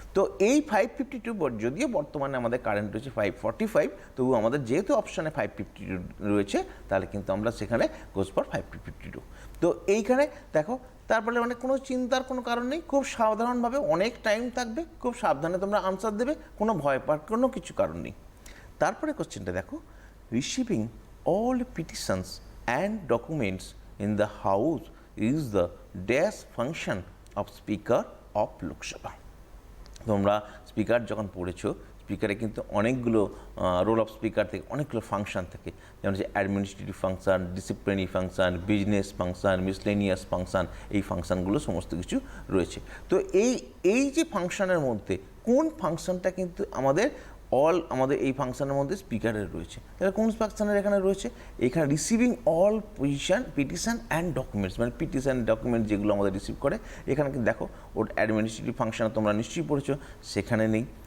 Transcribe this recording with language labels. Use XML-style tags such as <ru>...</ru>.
<bn>তো এই 552 যদিও বর্তমানে আমাদের কারেন্ট রয়েছে 545, তবু আমাদের যেহেতু অপশানে 552 রয়েছে, তাহলে কিন্তু আমরা সেখানে</bn> <en>goes for</en> <bn>552। তো এইখানে দেখো, তারপরে মানে কোনো চিন্তার কোনো কারণ নেই, খুব সাধারণভাবে অনেক টাইম থাকবে, খুব সাবধানে তোমরা আনসার দেবে, কোনো ভয় পাওয়ার কোনো কিছু কারণ নেই। তারপরে কোশ্চেনটা দেখো,</bn> <en>Receiving all petitions and documents in the house is the dash function of speaker of Lok Sabha।</en> <bn>তোমরা স্পিকার যখন পড়েছো, স্পিকারে কিন্তু অনেকগুলো রোল অফ স্পিকার থেকে অনেকগুলো ফাংশন থাকে, যেমন হচ্ছে administrative function, disciplinary function, business function, miscellaneous function, এই ফাংশনগুলো সমস্ত কিছু রয়েছে। তো এই যে ফাংশনের মধ্যে কোন ফাংশনটা কিন্তু আমাদের এই ফাংশনের মধ্যে স্পিকারের রয়েছে, তাহলে কোন ফাংশনের এখানে রয়েছে, এখানে</bn> <en>receiving all petition and documents,</en> <bn>মানে পিটিশন ডকুমেন্ট যেগুলো আমাদের রিসিভ করে, এখানে কিন্তু দেখো ওর অ্যাডমিনিস্ট্রেটিভ ফাংশন তোমরা নিশ্চয়ই পড়েছো, সেখানে নেই।</bn>